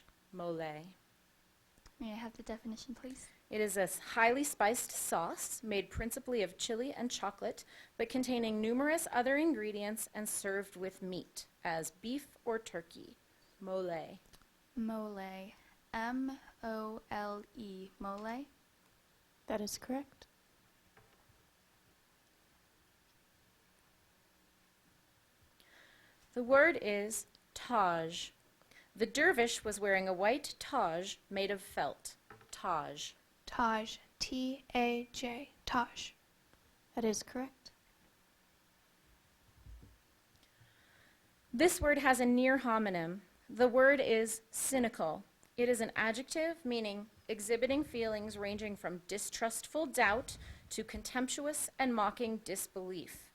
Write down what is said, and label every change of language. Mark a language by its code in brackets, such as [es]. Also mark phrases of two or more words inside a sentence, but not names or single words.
[en] Mole. May I have the definition, please? It is a highly spiced sauce made principally of chili and chocolate, but containing numerous other ingredients and served with meat, as beef or turkey. Mole. Mole. M-O-L-E. Mole. That is correct. The word is Taj. The dervish was wearing a white Taj made of felt. Taj. Taj. T-A-J. Taj. That is correct. This word has a near homonym. The word is cynical. It is an adjective meaning exhibiting feelings ranging from distrustful doubt to contemptuous and mocking disbelief.